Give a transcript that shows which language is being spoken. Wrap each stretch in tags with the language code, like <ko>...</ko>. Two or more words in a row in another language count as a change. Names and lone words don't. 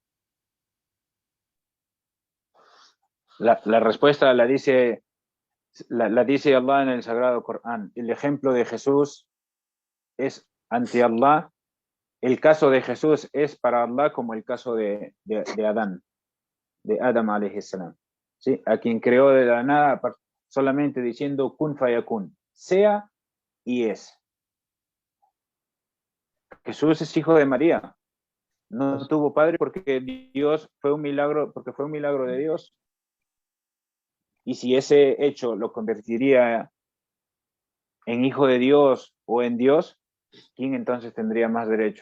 <es>La respuesta la dice Allah en el Sagrado Corán. El ejemplo de Jesús es ante Allah. El caso de Jesús es para Allah como el caso de Adán, de Adam</es> <ar>عليه السلام.</ar> <es>¿Sí? A quien creó de la nada solamente diciendo</es> <ar>كن فيكون,</ar> <es>sea y es. Jesús es hijo de María. No tuvo padre porque Dios fue un milagro, porque fue un milagro de Dios. Y si ese hecho lo convertiría en hijo de Dios o en Dios, ¿quién entonces tendría más derecho?</es>